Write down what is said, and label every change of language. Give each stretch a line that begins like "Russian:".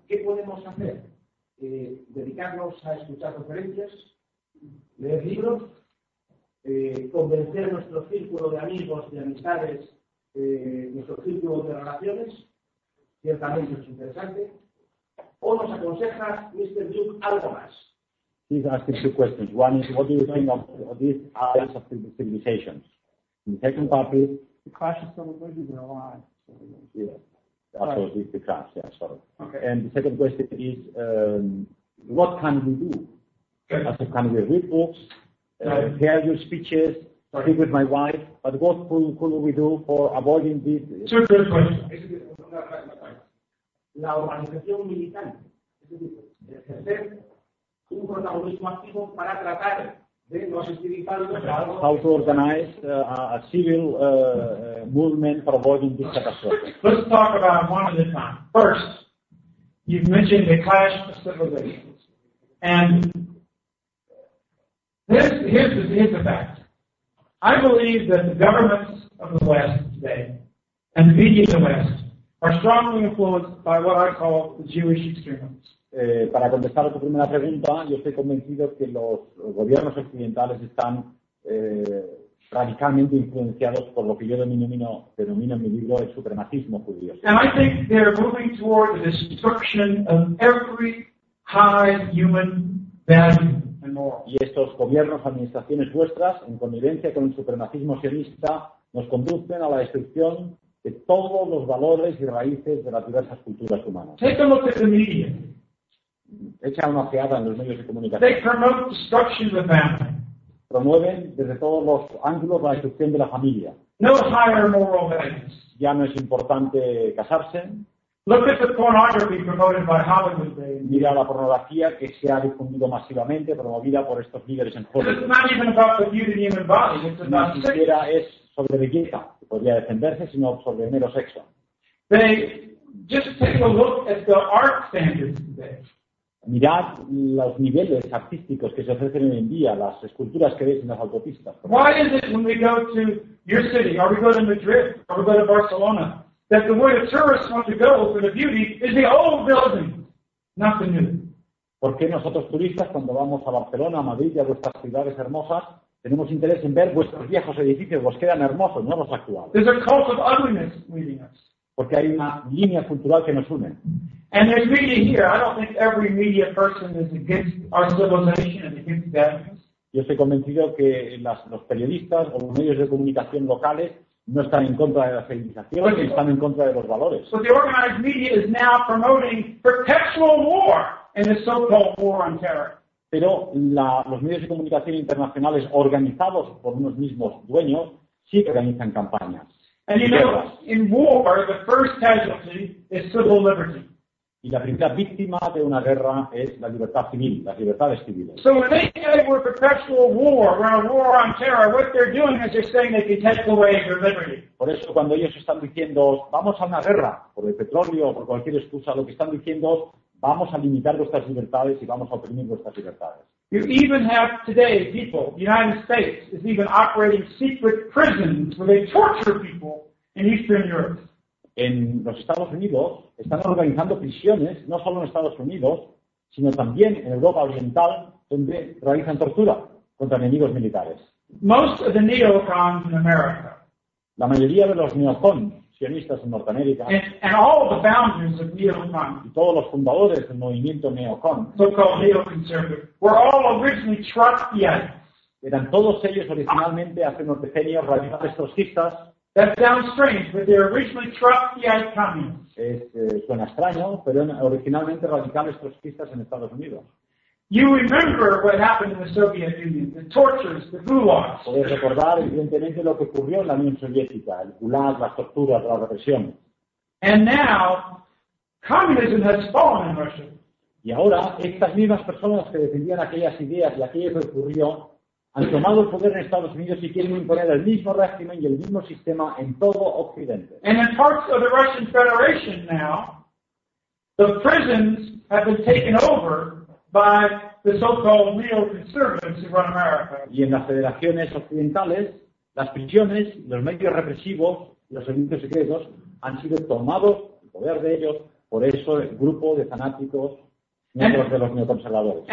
Spanish: ¿Qué podemos hacer? ¿Dedicarnos a escuchar conferencias? ¿Leer libros? Convencer nuestro círculo de amigos, de amistades, nuestro círculo de relaciones, ciertamente es interesante. ¿O nos aconseja Mr. Duke algo más?
English: He's asking two questions. One is, what do you think of this alliance of civilizations? The second part is the clash of civilizations in Iran. Yeah, also the clash. Yeah, sorry. Okay. And the second question is, what can we do? Also, can we read books? Hear your speeches, speak with my wife, but what could we do for avoiding this? Sure, good question.
Spanish: La organización militante, es decir, ejercer un protagonismo activo para tratar de no asistir a algo.
English: How to organize a civil movement for avoiding this catastrophe. Let's talk about one at a time. First, you've mentioned the clash of civilizations. And here's the fact. I believe that the governments of the West today and the media in the West are strongly influenced by what I call the Jewish extremists.
Spanish: Para contestar a tu primera pregunta, yo estoy convencido que los gobiernos occidentales están radicalmente influenciados por lo que yo denomino en mi libro el supremacismo judío.
English: And I think they're moving toward the destruction of every high human value.
Spanish: Y estos gobiernos, administraciones vuestras, en connivencia con el supremacismo sionista, nos conducen a la destrucción de todos los valores y raíces de las diversas culturas humanas.
English: Take a look at the media.
Spanish: Echa una ojeada en los medios de comunicación.
English: They promote destruction of the family.
Spanish: Promueven desde todos los ángulos la destrucción de la familia.
English: No higher moral values.
Spanish: Ya no es importante casarse.
English: Look at the pornography promoted by Hollywood.
Spanish: Mira la pornografía que se ha difundido masivamente, promovida por estos líderes en Hollywood.
English: It's not even about the beauty of the human body. It's about
Spanish: ni siquiera es sobre belleza, que podría defenderse, sino sobre mero sexo.
English: Then just take a look at the art standards today.
Spanish: Mirad los niveles artísticos que se ofrecen hoy en día, las esculturas que veis en las autopistas.
English: Why is it when we go to your city, or we go to Madrid, or we go to Barcelona, that the way the tourists want to go for the beauty is the old buildings, not the new?
Spanish: ¿Por qué nosotros turistas, cuando vamos a Barcelona, a Madrid y a vuestras ciudades hermosas, tenemos interés en ver vuestros viejos edificios, vos quedan hermosos, no los actuales?
English: There's a cult of ugliness leading us.
Spanish: Porque hay una línea cultural que nos une.
English: And there's media here. I don't think every media person is against our civilization and against values.
Spanish: Yo estoy convencido que los periodistas o los medios de comunicación locales no están en contra de la civilización,
English: but
Spanish: están en contra de los valores.
English: So the organized media is now promoting perpetual war in the so-called war on terror.
Spanish: Pero los medios de comunicación internacionales organizados por unos mismos dueños sí organizan campañas.
English: And in war, the first casualty is civil liberty.
Spanish: Y la primera víctima de una guerra es la libertad civil, las libertades civiles.
English: So when they say we're a perpetual war, we're a war on terror, what they're doing is they're saying they can take away your liberty.
Spanish: Por eso cuando ellos están diciendo vamos a una guerra, por el petróleo o por cualquier excusa, lo que están diciendo es vamos a limitar vuestras libertades y vamos a oprimir vuestras libertades.
English: You even have today people, the United States is even operating secret prisons where they torture people in Eastern Europe.
Spanish: En los Estados Unidos están organizando prisiones, no solo en Estados Unidos, sino también en Europa Oriental, donde realizan tortura contra enemigos militares.
English: Most of the neocons in America,
Spanish: la mayoría de los neocons sionistas en Norteamérica,
English: and all the founders of neocon,
Spanish: y todos los fundadores del movimiento neocon,
English: so-called neoconservative, were all originally Trotskyites.
Spanish: Eran todos ellos originalmente, hace unos decenios, radicales trotskistas.
English: That sounds strange, but they're originally Trotskyite communists.
Spanish: Suena extraño, pero originalmente radicales trotskistas en Estados Unidos.
English: You remember what happened in the Soviet Union, the tortures, the gulags.
Spanish: Podéis recordar evidentemente lo que ocurrió en la Unión Soviética, el gulag, las torturas, la represión.
English: And now, communism has fallen in Russia.
Spanish: Y ahora, estas mismas personas que defendían aquellas ideas y aquello que ocurrió han tomado el poder en Estados Unidos y quieren imponer el mismo régimen y el mismo sistema en todo Occidente.
English: And in parts of the Russian Federation now, the prisons have been taken over by the so-called neoconservatives who run America.
Spanish: Y en las federaciones occidentales, las prisiones, los medios represivos, los servicios secretos, han sido tomados, el poder de ellos, por eso el grupo de fanáticos, miembros de los neoconservadores.